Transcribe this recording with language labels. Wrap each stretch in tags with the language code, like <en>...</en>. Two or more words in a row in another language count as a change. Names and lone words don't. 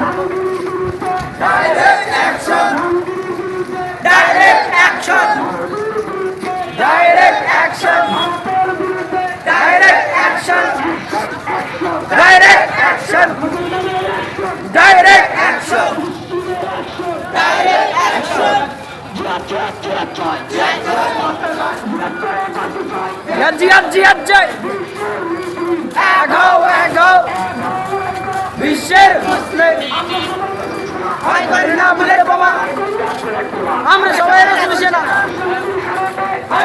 <en>Direct action! Direct action! Direct action! Direct action! Direct action! Direct action! Direct action!</en> <bn>বিশ্বের মুসলিম ভয় করি না বুলেট বোমা আমরা সবাই রাসূল সেনা ভয়</bn>